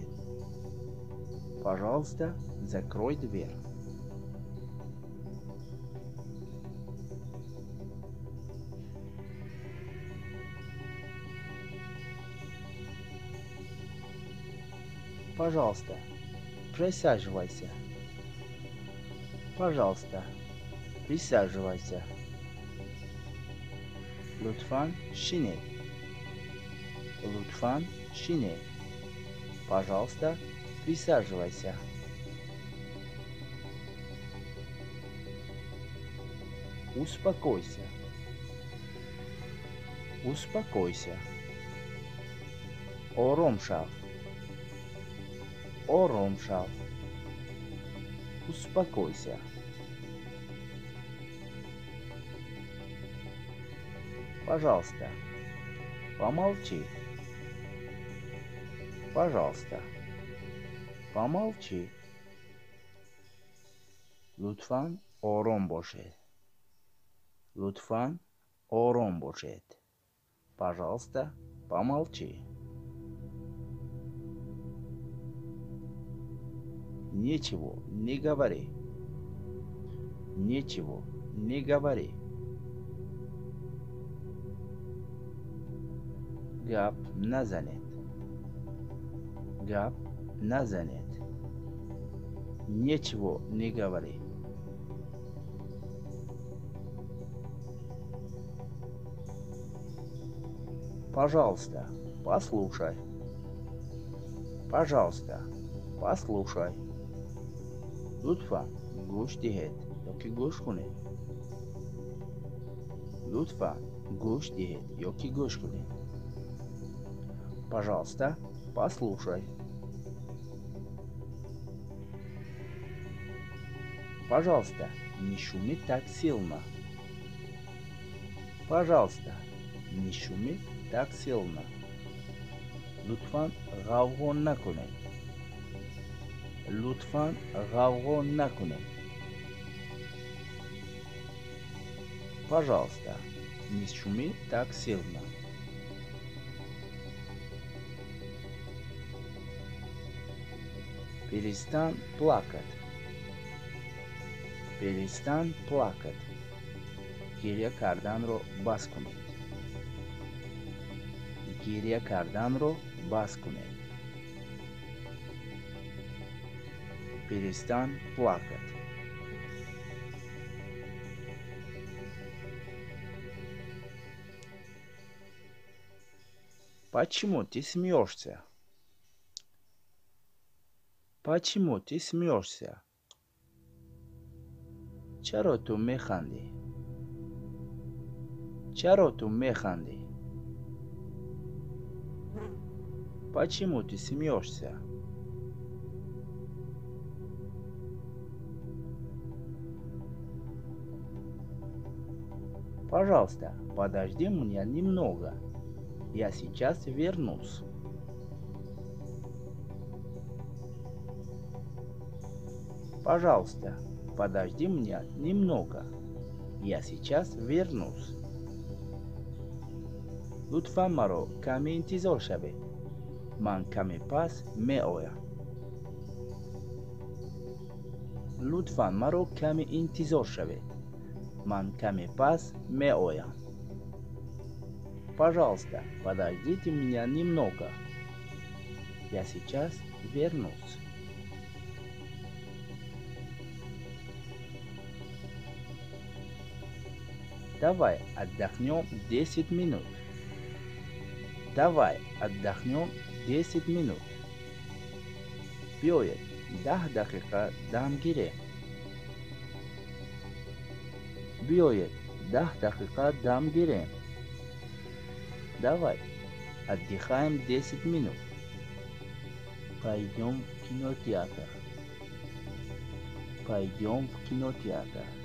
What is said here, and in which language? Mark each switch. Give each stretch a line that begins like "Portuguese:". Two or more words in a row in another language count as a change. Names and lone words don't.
Russian: Пожалуйста, закрой дверь. Пожалуйста, присаживайся. Пожалуйста, присаживайся.
Tajik: лутфан шинед. лутфан шинед.
Russian: Пожалуйста, присаживайся. Успокойся. Успокойся.
Tajik: ором шав. ором шав.
Russian: Успокойся. Пожалуйста, помолчи. Пожалуйста, помолчи.
Tajik: лутфан ором бошед. лутфан ором бошед.
Russian: Пожалуйста, помолчи. Ничего не говори. Ничего не говори.
Tajik: гап назанед. гап назанед.
Russian: Ничего не говори. Пожалуйста, послушай. Пожалуйста, послушай.
Tajik: лутфан гӯш диҳед ёки гӯш кунед. лутфан гӯш диҳед ёки гӯш кунед.
Russian: Пожалуйста, послушай. Пожалуйста, не шуми так сильно. Пожалуйста, не шуми так сильно.
Tajik: Лутфан гавгон накунед. Лутфан гавгон накунед.
Russian: Пожалуйста, не шуми так сильно. Перестань плакать. Перестань плакать.
Persian: گریه کردن رو بس کنید. گریه کردن رو بس کنید.
Russian: Перестань плакать. Почему ты смеешься? Почему ты смеешься?
Persian: چرا تو میخندی؟ چرا تو میخندی؟
Russian: Почему ты смеешься? Пожалуйста, подожди меня немного. Я сейчас вернусь. Пожалуйста, подожди меня немного. Я сейчас вернусь.
Tajik: Лутфан маро каме интизор шавед. Ман каме пас меоям. Лутфан маро каме интизор шавед. Ман каме пас меоям.
Russian: Пожалуйста, подождите меня немного. Я сейчас вернусь. Давай отдохнем 10 минут. Давай отдохнем 10 минут.
Tajik: Биёед 10 дақиқа дам гирем. Биёед 10 дақиқа дам гирем.
Russian: Давай отдыхаем 10 минут. Пойдем в кинотеатр. Пойдем в кинотеатр.